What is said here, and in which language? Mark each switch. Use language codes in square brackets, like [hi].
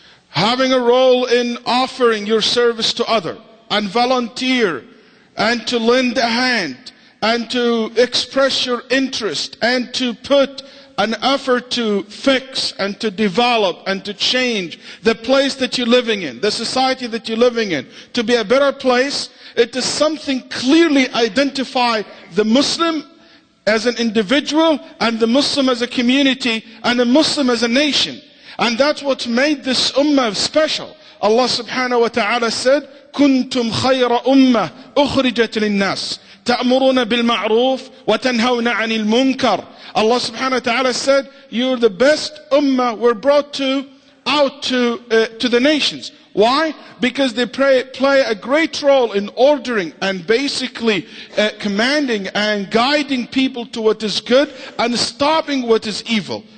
[en] Having a role in offering your service to others and volunteer and to lend a hand and to express your interest and to put an effort to fix and to develop and to change the place that you're living in, the society that you're living in, to be a better place. It is something clearly identify the Muslim as an individual and the Muslim as a community and the Muslim as a nation. And that's what made this ummah special. [ar] Allah subhanahu wa ta'ala said, كنتم خير أمة أخرجت للناس تأمرون بالمعروف وتنهون عن المنكر. [en] Allah subhanahu wa ta'ala said, you're the best ummah were brought out to the nations. Why? Because they play a great role in ordering and basically commanding and guiding people to what is good and stopping what is evil.